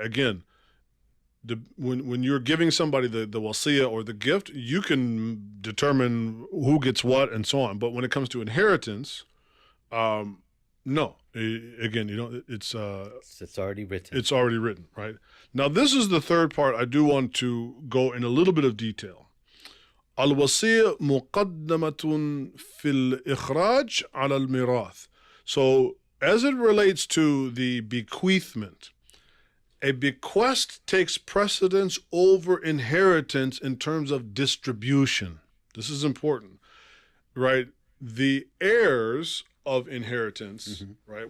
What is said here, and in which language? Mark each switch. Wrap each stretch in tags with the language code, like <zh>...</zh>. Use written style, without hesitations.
<en>Again, when you're giving somebody the wasiyah or the gift, you can determine who gets what and so on. But when it comes to inheritance, no. Again, it's already written. It's already written, right? Now, this is the third part. I do want to go in a little bit of detail.</en> <ar>الوصية مقدمة في الإخراج على الميراث.</ar> <en>So, as it relates to the bequeathment, a bequest takes precedence over inheritance in terms of distribution. This is important, right? The heirs of inheritance, right?</en>